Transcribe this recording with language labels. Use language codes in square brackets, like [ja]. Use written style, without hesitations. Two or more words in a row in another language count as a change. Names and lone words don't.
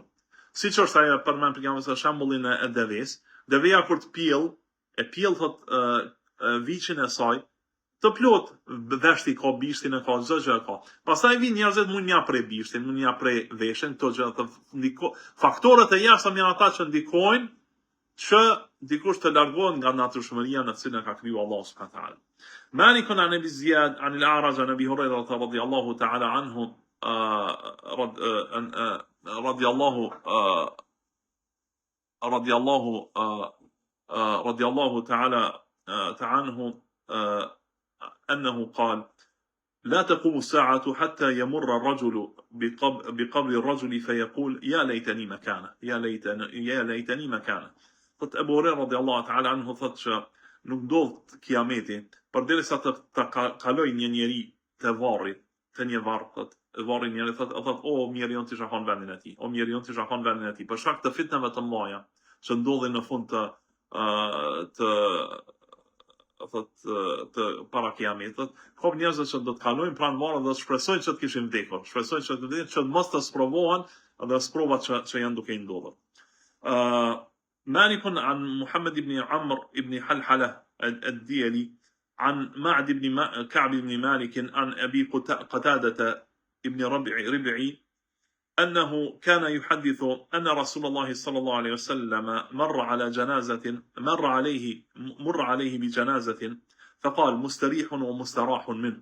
[sq] Siç është ajo përmend për shembullin e deves, deveja kur të pjell, e pjell thot viçin e saj, të plot veshti ka, bishtin e ka, çdo gjë e ka. Pastaj vin njerëzit mund mja prej bishtin, mund mja prej veshin, këto gjë faktorët e jashtëm janë ata që ndikojnë që dikush të largohet nga natyrshmëria në cilën ka kriju Allah [ar] سبحانه وتعالى. مالك عن ابي زياد عن الاعرج عن ابي هريره رضي الله تعالى عنه رضي الله تعالى عنه أنه قال: لا تقوم الساعة حتى يمر الرجل بقبر الرجل فيقول: يا ليتني مكانه، يا ليتني مكانه. [sq] Thot Ebu Hurajra [ar] رضي الله تعالى عنه [sq] thot që nuk ndodh kiameti përderisa të kaloj një njeri të varri, të një varr, thot varri njeri thot o mirë jon ti shahon vendin e tij, o mirë jon ti shahon vendin e tij, për shkak të fitnave të mëdha që ndodhin në fund të para kiametit, ka njerëz që do të kalojnë pranë varrit dhe shpresojnë që të kishin vdekur, shpresojnë që të mos të sprovohen dhe sprovat që janë duke i ndodhur. [ar] مالك عن محمد بن عمرو بن حلحلة الديلي عن معد بن كعب بن مالك عن أبي قتادة بن ربعي أنه كان يحدث أن رسول الله صلى الله عليه وسلم مر عليه بجنازة فقال: مستريح ومستراح منه.